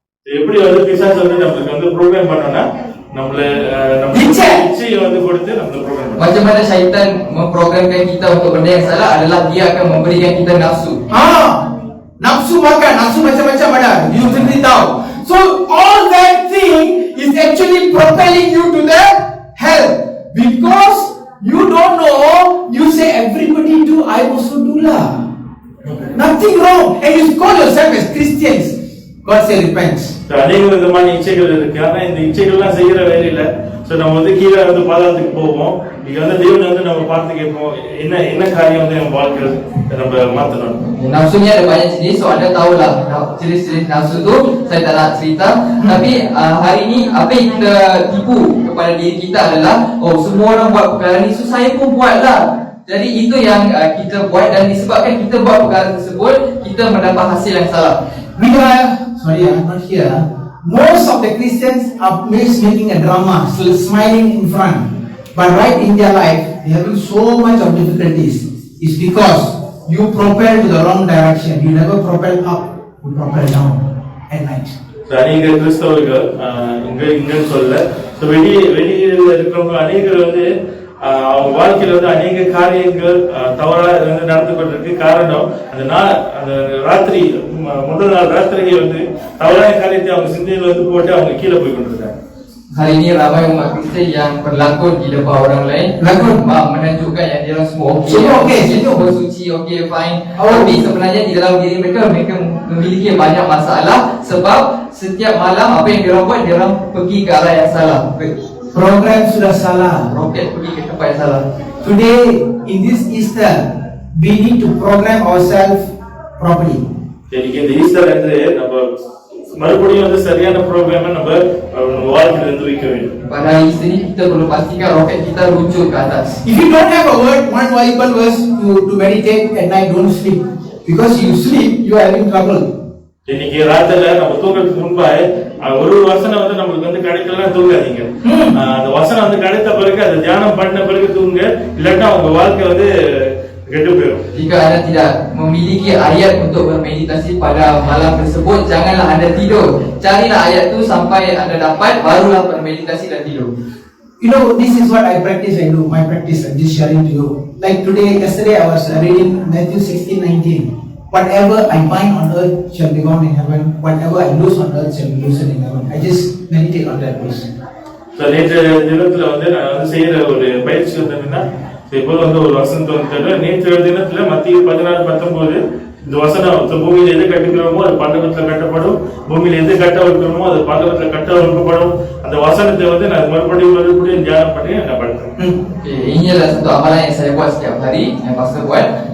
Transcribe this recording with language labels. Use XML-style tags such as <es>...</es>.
<ta>எப்படி வந்து பிசாசு வந்து நம்மளுக்கு வந்து ப்ரோக்ராம் பண்ணோம்னா நம்மள இச்சையை வந்து கொடுத்து நம்மள program.</ta> <ms>Macam mana syaitan memprogramkan kita untuk benda yang salah adalah dia akan memberikan kita nafsu. Nafsu makan, nafsu macam-macam ada. You sendiri tahu.</ms> <en>So all that thing is actually propelling you to the hell because you don't know. You say everybody do, I also do lah. Nothing wrong, and you call yourself as Christians. God say repent.</en> <ta>அநேக விதமான இச்சைகள் இருக்கு. ஆனா இந்த இச்சைகள்லாம் செய்யற வேலையில நம்ம வந்து கீழே வந்து பாதாளத்துக்கு போவோம். இங்க வந்து தேவன் வந்து நம்ம பார்த்து கேட்போம், என்ன காரியம் வந்து நம்ம வாழ்க்கையில நம்ம மாத்தணும்.</ta> <ms>Nafsu ni ada banyak jenis, so anda tahulah jenis-jenis nafsu tu. Saya tak nak cerita. Tapi hari ni apa yang kita tipu kepada diri kita adalah, oh semua orang buat perkara ni, so saya pun buatlah. Jadi itu yang kita buat, dan disebabkan kita buat perkara tersebut, kita mendapat hasil yang salah.</ms> <en>Sorry, I'm not here. Most of the Christians are making a drama, still smiling in front. But right in their life, they having so much of difficulties. It's because you propel to the wrong direction. You never propel up, you propel down at night.</en> <ta>அநேக கிறிஸ்தவர்கள் இங்கன்னு சொல்ல வெளியில இருக்கிறவங்க அநேகர் வந்து அவங்க வாழ்க்கையில வந்து அநேக காரியங்கள் தவறா வந்து நடந்து கொண்டிருக்கு. காரணம் அந்த ராத்திரி முதல் நாள் ராத்திரியை வந்து தவறான காரியத்தை அவங்க சிந்தையில வந்து போட்டு அவங்க கீழே போய் கொண்டிருக்காங்க.</ta> <ms>Hari ini ramai umat Kristian yang berlakon di depan orang lain. Menunjukkan yang dia orang semua okey, bersuci, okey, fine. Tapi sebenarnya di dalam diri mereka memiliki banyak masalah sebab setiap malam apa yang dia orang buat, dia orang pergi ke arah yang salah. Program sudah salah. Roket pergi ke tempat yang salah.</ms> <en>Today in this Easter, we need to program ourselves properly.</en> <ta>Jadi இந்த Easter வந்து நம்ம மறுபடியும் வந்து சரியான ப்ரோக்ராமை நம்ம வாழ்க்கையில இருந்து வைக்க வேண்டும்.</ta> <ms>Pada hari ini kita perlu pastikan roket kita runcul ke atas.</ms> <en>If you don't have a word, one Bible verse to meditate at night, don't sleep. Because you sleep, you are having trouble.</en> <ta>இன்னைக்கு ராத்திரில நம்ம தூங்குறதுக்கு முன்பாக ஒரு வசனம் வந்து நம்மளுக்கு வந்து கிடைக்கலாம், தூங்காதீங்க. அந்த வசனம் வந்து கிடைத்த பிறகு அதை தியானம் பண்ண பிறகு தூங்க, இல்லாட்டா உங்க வாழ்க்கை வந்து கெட்டு போயிடும்.</ta> <ms>Jika anda tidak memiliki ayat untuk bermeditasi pada malam tersebut, janganlah anda tidur. Carilah ayat tu sampai anda dapat, barulah bermeditasi dan tidur.</ms> <en>You know, this is what I practice. I do my practice. I'm just sharing to you. Like yesterday I was reading Matthew 16:19. Whatever I bind on earth shall be bound in heaven. Whatever I loose on earth shall be loosened in heaven. I just meditate on that verse.</en> <ta>நேற்று தினத்துல வந்து நான் வந்து செய்யற ஒரு பயிற்சி வந்து என்னன்னா, இப்போ வந்து ஒரு வசனத்தை வந்து நேற்று தினத்துல மத்திய 16:19 இந்த வசனம் பூமியில எது கட்டுக்கிறோமோ அது பரலோகத்துல கட்டப்படும், பூமியில எது கட்ட வைக்கிறோமோ அது பரலோகத்துல கட்ட வைக்கப்படும். அந்த வசனத்தை வந்து நான் மறுபடியும் தியானம் பண்ணி நான் படித்தேன்.</ta> <ms>Ini adalah satu amalan yang saya buat setiap hari, yang pastor buat.</ms>